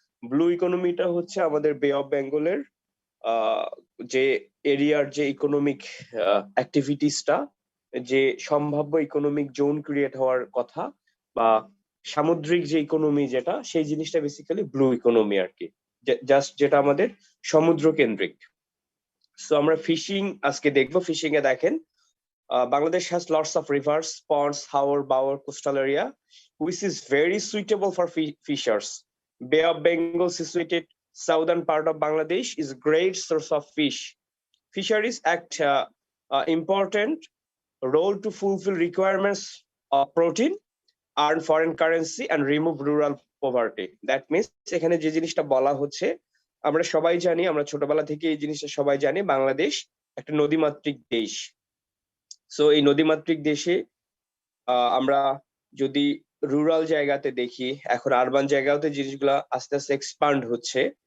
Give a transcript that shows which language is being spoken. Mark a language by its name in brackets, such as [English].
[Bangla] Blue ইকোনমিটা হচ্ছে আমাদের বে অফ বেঙ্গলের আহ, যে এরিয়ার যে ইকোনমিক অ্যাক্টিভিটিসটা, যে সম্ভাব্য ইকোনমিক জোন ক্রিয়েট হওয়ার কথা, বা সামুদ্রিক যে ইকোনমি যেটা, সেই জিনিসটা বেসিক্যালি ব্লু ইকোনমি আর কি, জাস্ট যেটা আমাদের সমুদ্র কেন্দ্রিক। সো আমরা ফিশিং আজকে দেখবো। ফিশিং এ দেখেন, [English] Bangladesh has lots of rivers, ponds, harbor, bower, coastal area, which is very suitable for fishers. Bay of Bengal, situated southern part of Bangladesh, is a great source of fish. Fisheries act important role to fulfill requirements of protein, earn foreign currency, and remove rural poverty. That means [Bangla] এখানে যে জিনিসটা বলা হচ্ছে, আমরা সবাই জানি, আমরা ছোটবেলা থেকে এই জিনিসটা সবাই জানি, বাংলাদেশ একটা নদীমাতৃক দেশ। সো এই নদীমাতৃক দেশে আমরা যদি রুরাল জায়গাতে দেখি, এখন আরবান জায়গাতে জিনিসগুলা আস্তে আস্তে এক্সপান্ড হচ্ছে।